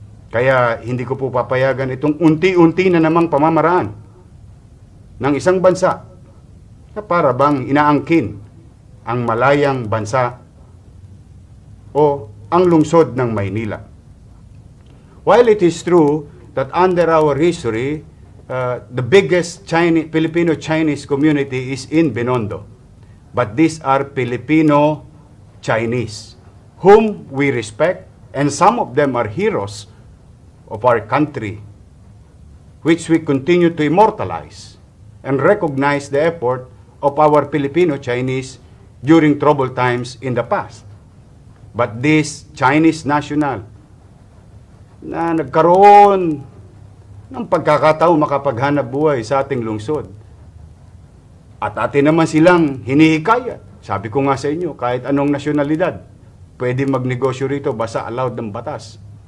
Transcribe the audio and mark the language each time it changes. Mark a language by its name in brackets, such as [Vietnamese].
[Filipino] Kaya hindi ko po papayagan itong unti-unti na namang pamamaraan ng isang bansa na para bang inaangkin ang malayang bansa o ang lungsod ng Maynila. [English] While it is true that under our history, the biggest Filipino-Chinese community is in Binondo. But these are Filipino-Chinese, whom we respect, and some of them are heroes of our country, which we continue to immortalize and recognize the effort of our Filipino-Chinese during troubled times in the past. But this Chinese national [Filipino] na nagkaroon ng pagkakataon makapaghanap buhay sa ating lungsod, at atin naman silang hinihikayat. Sabi ko nga sa inyo, kahit anong nasyonalidad, pwede magnegosyo rito, basta allowed ng batas.